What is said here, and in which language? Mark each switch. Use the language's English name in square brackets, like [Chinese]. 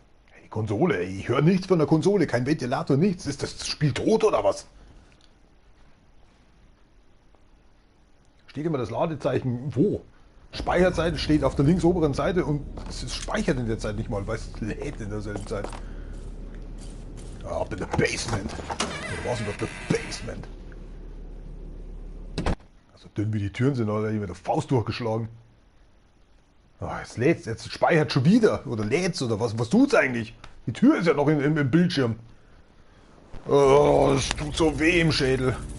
[German] Hey, die Konsole, ey, ich höre nichts von der Konsole, kein Ventilator, nichts. Ist das Spiel tot oder was? Steht immer das Ladezeichen wo? Speicherseite steht auf der links oberen Seite und es speichert in der Zeit nicht mal, weil es lädt in derselben Zeit. [English] Up in the basement. [German] Oder was über [English] the basement? [German] So dünn wie die Türen sind, oder mit der Faust durchgeschlagen. Oh, jetzt lädt's, jetzt speichert schon wieder. Oder lädt's oder was? Was tut's eigentlich? Die Tür ist ja noch im Bildschirm. Oh, das tut so weh im Schädel.